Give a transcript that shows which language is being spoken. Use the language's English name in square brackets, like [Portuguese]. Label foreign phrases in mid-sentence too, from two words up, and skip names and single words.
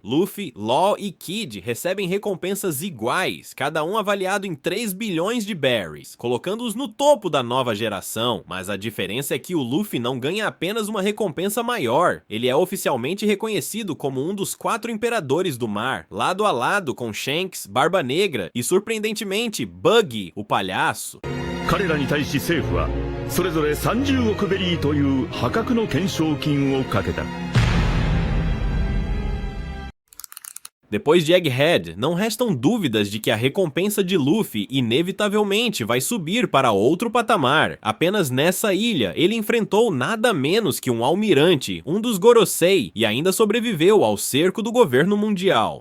[Portuguese] Luffy, Law e Kid recebem recompensas iguais, cada um avaliado em 3 bilhões de berries, colocando-os no topo da nova geração, mas a diferença é que o Luffy não ganha apenas uma recompensa maior, ele é oficialmente reconhecido como um dos 4 imperadores do mar, lado a lado com Shanks, Barba Negra e, surpreendentemente, Buggy, o palhaço. [Japanese] 彼らに対し政府はそれぞれ30億ベリーという破格の懸賞金をかけた。 [Portuguese] Depois de Egghead, não restam dúvidas de que a recompensa de Luffy inevitavelmente vai subir para outro patamar. Apenas nessa ilha, ele enfrentou nada menos que um almirante, um dos Gorosei, e ainda sobreviveu ao cerco do governo mundial.